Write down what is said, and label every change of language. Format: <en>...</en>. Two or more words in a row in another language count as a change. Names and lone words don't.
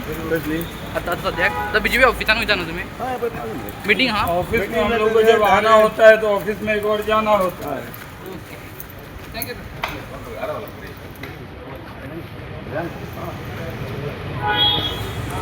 <kok>कसली आता सद्याक तर बीजेपी ऑफिसान वयता न्हू तुमी हय पण अजून मिटींग आहा</kok> <hi>ऑफिस में हम लोग को जब आना होता है तो ऑफिस में एक बार जाना होता है। थँक्यू</hi>